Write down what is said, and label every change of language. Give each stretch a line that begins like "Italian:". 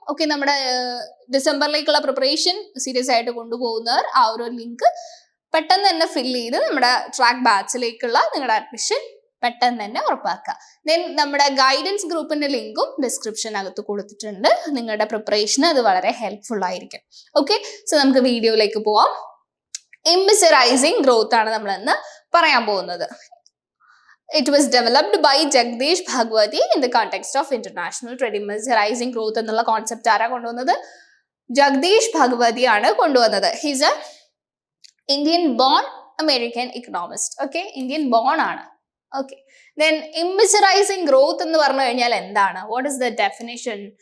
Malayalam: Okay, നമ്മുടെ ഡിസംബറിലേക്കുള്ള preparation serious ആയിട്ട് കൊണ്ടുപോകുന്നവർ ആ ഒരു ലിങ്ക് പെട്ടെന്ന് തന്നെ ഫിൽ ചെയ്ത് നമ്മുടെ ട്രാക്ക് ബാച്ചിലേക്കുള്ള നിങ്ങളുടെ അഡ്മിഷൻ പെട്ടെന്ന് തന്നെ ഉറപ്പാക്കുക. ദെൻ നമ്മുടെ ഗൈഡൻസ് ഗ്രൂപ്പിന്റെ ലിങ്കും ഡിസ്ക്രിപ്ഷനകത്ത് കൊടുത്തിട്ടുണ്ട്. നിങ്ങളുടെ പ്രിപ്പറേഷന് അത് വളരെ ഹെൽപ്ഫുൾ ആയിരിക്കും. ഓക്കെ, സോ നമുക്ക് വീഡിയോയിലേക്ക് പോവാം. ഇംബിസറൈസിങ് ഗ്രോത്ത് ആണ് നമ്മൾ ഇന്ന് പറയാൻ പോകുന്നത്.
English: It was developed by Jagdish Bhagwati in the context of international trade.
Malayalam: Imbicerizing growth എന്നുള്ള കോൺസെപ്റ്റ് ആരാ കൊണ്ടുവന്നത്? ജഗദീഷ് ഭഗവതി ആണ് കൊണ്ടുവന്നത്.
English: He's a Indian born American economist. Okay, Indian born ആണ്. Okay, then imbecerizing growth
Malayalam: എന്ന് പറഞ്ഞു കഴിഞ്ഞാൽ എന്താണ്?
English: What is the definition?